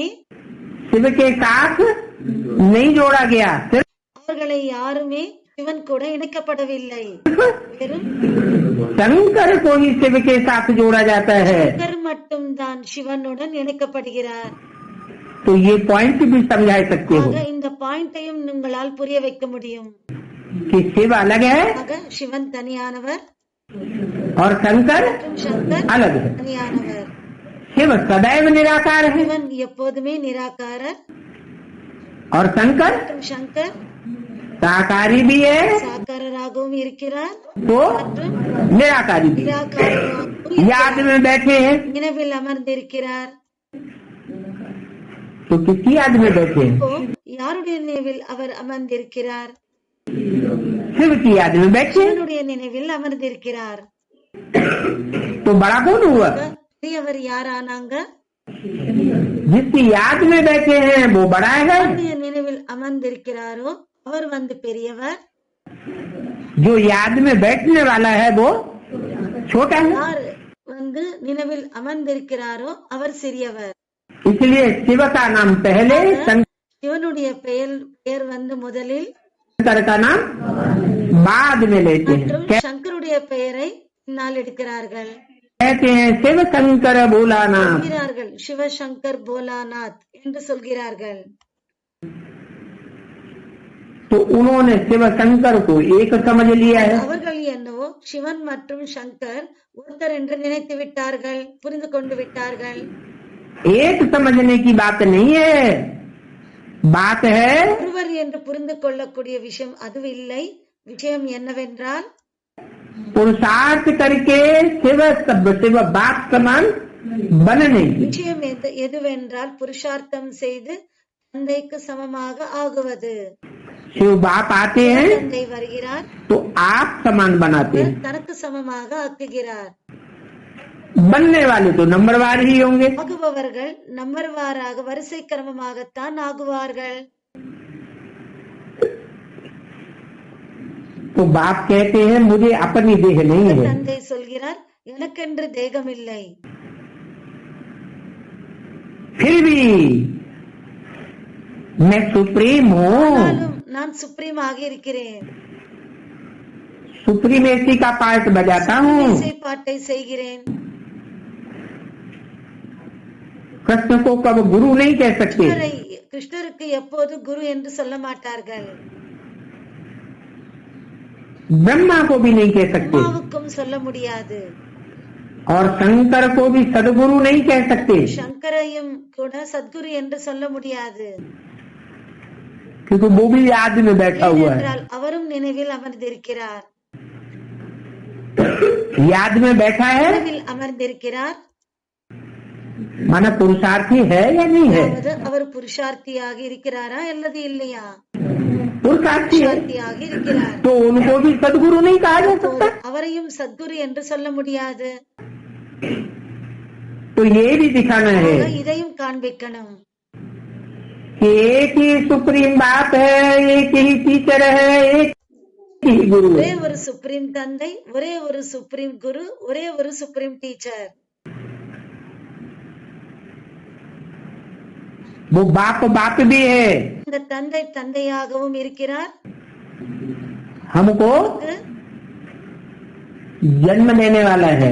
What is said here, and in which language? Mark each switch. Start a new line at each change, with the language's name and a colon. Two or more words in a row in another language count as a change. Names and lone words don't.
Hindi: शिव के साथ नहीं जोड़ा गया। सिर्फ
Tamil: அவர்களை யாருமே சிவன் கூட இணைக்கப்படவில்லை. வெறும்
Hindi: शंकर को ही शिव के साथ जोड़ा जाता है।
Tamil: சங்கர் மட்டும்தான் சிவனுடன் இணைக்கப்படுகிறார்.
Hindi: तो ये पॉइंट भी समझा सकते हो
Tamil: ஆக இந்த பாயிண்டையும் உங்களால் புரிய வைக்க முடியும்.
Hindi: कि शिव अलग है
Tamil: ஆக சிவன் தனியானவர்
Hindi: और शंकर
Tamil: மற்றும் சங்கர்
Hindi: अलग है।
Tamil: தனியானவர்.
Hindi: शिव सदैव निराकार है
Tamil: சிவன் எப்போதுமே நிராகாரர்
Hindi: और शंकर
Tamil: மற்றும் சங்கர்
Hindi: साकारी भी है
Tamil: சாக்காரராகவும் இருக்கிறார்
Hindi: तो
Tamil: மற்றும்
Hindi: निराकारी भी।
Tamil: நிராகாரராகவும்
Hindi: याद में बैठे हैं
Tamil: நினைவில் அமர்ந்திருக்கிறார்.
Hindi: तो किसकी याद में बैठे हैं?
Tamil: இப்போ யாருடைய நினைவில் அவர் அமர்ந்திருக்கிறார்?
Hindi: शिव की याद में बैठे हैं।
Tamil: சிவனுடைய நினைவில் அமர்ந்திருக்கிறார்.
Hindi: तो बड़ा कौन हुआ?
Tamil: பெரியவர் யாரானாங்க?
Hindi: जिसकी याद में बैठे हैं वो बड़ा है,
Tamil: யாருடைய நினைவில் அமர்ந்திருக்கிறாரோ அவர் வந்து பெரியவர்.
Hindi: जो याद में बैठने वाला है वो छोटा है।
Tamil: யார் வந்து நினைவில் அமர்ந்திருக்கிறாரோ அவர் சிறியவர்.
Hindi: इसलिए शिव का नाम पहले,
Tamil: சிவனுடைய பெயர் வந்து முதலில்
Hindi: शंकर का नाम बाद में लेते हैं।
Tamil: மற்றும் சங்கருடைய பெயரை பின்னால் எடுக்கிறார்கள்.
Hindi: कहते हैं शिव शंकर भोलानाथ।
Tamil: சொல்கிறார்கள் சிவசங்கர் போலாநாத் என்று சொல்கிறார்கள்.
Hindi: तो उन्होंने शिव शंकर को एक समझ लिया है।
Tamil: அவர்கள் என்னவோ சிவன் மற்றும் சங்கர் ஒருத்தர் என்று நினைத்து விட்டார்கள், புரிந்து கொண்டு விட்டார்கள்.
Hindi: एक समझने की बात नहीं है, बात है
Tamil: ஒருவர் என்று புரிந்து கொள்ளக்கூடிய விஷயம் அது இல்லை. விஷயம் என்னவென்றால்
Hindi: पुरुषार्थ करके शिव शिव बाप समान बनने की।
Tamil: விஷயம் எதுவென்றால் புருஷார்த்தம் செய்து தந்தைக்கு சமமாக ஆகுவது.
Hindi: शिव बाप आते हैं
Tamil: தந்தை வருகிறார்,
Hindi: तो आप समान बनाते हैं।
Tamil: தனக்கு சமமாக ஆக்குகிறார்.
Hindi: बनने वाले तो नंबरवार ही होंगे।
Tamil: ஆகுபவர்கள் நம்பர்வாராக வரிசை கிரமமாகத்தான் ஆகுவார்கள்.
Hindi: तो बाप कहते हैं मुझे अपनी देह नहीं है,
Tamil: தந்தை சொல்கிறார் எனக்கென்று தேகம் இல்லை,
Hindi: फिर भी मैं सुप्रीम हूँ।
Tamil: ஆனாலும் நான் சுப்ரீம் ஆகி இருக்கிறேன்,
Hindi: सुप्रीमेसी का पार्ट बजाता हूँ।
Tamil: இசை பாட்டை செய்கிறேன்।
Hindi: कृष्ण को कब गुरु नहीं कह सकते,
Tamil: கிருஷ்ணருக்கு எப்போது குரு என்று சொல்ல மாட்டார்கள்,
Hindi: ब्रह्मा को भी नहीं कह सकते,
Tamil: பிரம்மாவுக்கும் சொல்ல முடியாது,
Hindi: और शंकर को भी सदगुरु नहीं कह सकते,
Tamil: சங்கரையும் கூட சத்குரு என்று சொல்ல முடியாது,
Hindi: क्योंकि वो भी याद में बैठा हुआ है।
Tamil: ஏனென்றால் அவரும் நினைவில் அமர்ந்திருக்கிறார்,
Hindi: याद में बैठा है
Tamil: நினைவில் அமர்ந்திருக்கிறார்,
Hindi: माना पुरुषार्थी है या नहीं है,
Tamil: அதாவது அவர் புருஷார்த்தியாக இருக்கிறாரா அல்லது இல்லையா,
Hindi: पुरुषार्थी है,
Tamil: புருஷார்த்தியாக இருக்கிறார்,
Hindi: तो उनको भी सदगुरु नहीं कहा जा सकता।
Tamil: அவரையும் சத்குரு என்று சொல்ல முடியாது,
Hindi: तो ये भी दिखाना है
Tamil: இதையும் காண்பிக்கணும்,
Hindi: कि एक ही सुप्रीम बाप है, एक ही टीचर है, एक ही गुरु
Tamil: ஒரே
Hindi: है।
Tamil: ஒரு சுப்ரீம் தந்தை, ஒரே ஒரு சுப்ரீம் குரு, ஒரே ஒரு சுப்ரீம் டீச்சர்,
Hindi: वो बाप बाप भी है,
Tamil: இந்த தந்தை தந்தையாகவும் இருக்கிறார்,
Hindi: हमको जन्म देने वाला है।